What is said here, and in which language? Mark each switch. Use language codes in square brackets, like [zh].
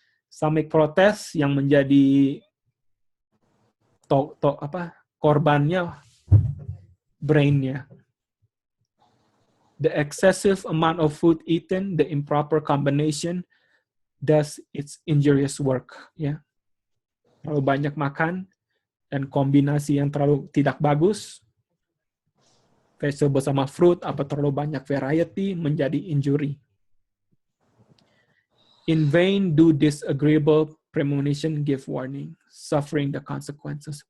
[en] Stomach protest [id] yang menjadi korbannya brainnya. [en] The excessive amount of food eaten, the improper combination, does its injurious work. [id] Ya. Terlalu banyak makan dan kombinasi yang terlalu tidak bagus, vegetable sama fruit, apa terlalu banyak variety, menjadi injury. [en] In vain do disagreeable premonition give warning, suffering the consequences.